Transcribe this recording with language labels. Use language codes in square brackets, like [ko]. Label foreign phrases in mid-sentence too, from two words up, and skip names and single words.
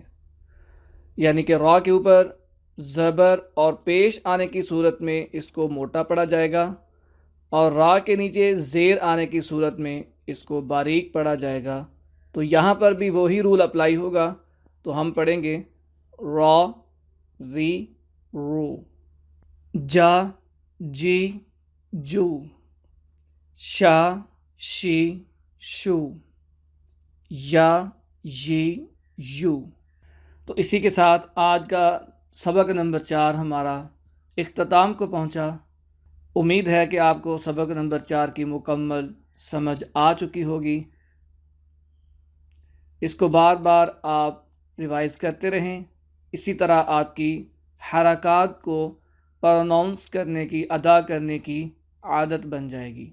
[ur] یعنی کہ را کے اوپر زبر اور پیش آنے کی صورت میں اس کو موٹا پڑھا جائے گا، اور را کے نیچے زیر آنے کی صورت میں اس کو باریک پڑھا جائے گا۔ تو یہاں پر بھی وہی [en] rule apply [ur] ہوگا، تو ہم پڑھیں گے را ری رو، جا جی جو، شا شی شو، یا یی یو۔ تو اسی کے ساتھ آج کا سبق نمبر 4 ہمارا اختتام کو پہنچا۔ امید ہے کہ آپ کو سبق نمبر 4 کی مکمل سمجھ آ چکی ہوگی۔ اس کو بار بار آپ ریوائز کرتے رہیں، اسی طرح آپ کی حرکات کو پروناؤنس کرنے کی، ادا کرنے کی عادت بن جائے گی۔